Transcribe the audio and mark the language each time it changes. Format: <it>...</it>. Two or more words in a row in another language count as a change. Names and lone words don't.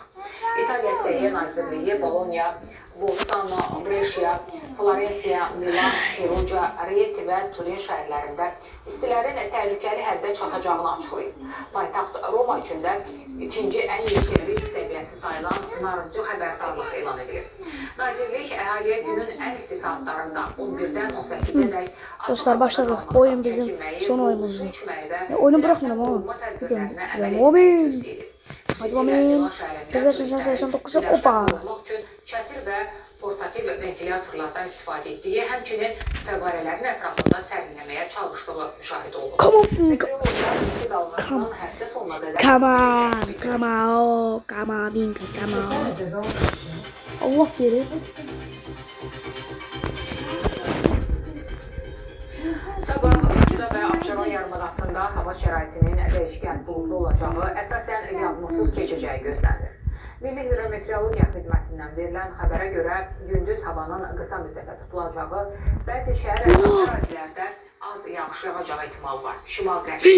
<az>İtaliya Səhiyyə Nazirliyi Bologna, Bolzano, Brescia, Florensiya, Milan, Perugia, Rieti və Turin şəhərlərində istilərin təhlükəli həddə çatacağını açıqlayıb. Paytaxt Roma üçün də ikinci ən yüksək risk səviyyəsi sayılan narıncı xəbərdarlıq elan edilib. Nazirlik əhaliyə günün ən isti saatlarında 11-dən 18-ə dək Dostlar başladıq. Bu oyun bizim son oyunumuzdur.</az> <tr>Oyunu bırakmıyorum ama. Omin. Hadi Omin. Güzel 89'u opa.</tr> <az>Çətir və portativ ventilatorlardan istifadə etdiyi, həmçinin fəvvarələrin ətrafında sərinləməyə çalışdığı müşahidə olunur.</az> <en>Come on.</en> <az>Meteorologlar dalğasının həftə sonuna qədər</az> <en>Come on. Come on. Come on. Binka. Come on.</en> <az>Allah verir. Sabah Bakıda və Abşeron yarımadasında hava şəraitinin dəyişkən buludlu olacağı, əsasən yağmursuz keçəcəyi gözlənilir. Milli Hidrometeorologiya Xidmətindən verilən xəbərə görə gündüz havanın qısa müddətə tutulacağı, bəzi şəhər ərazilərdə az yağış yağacağı ehtimalı var.</az>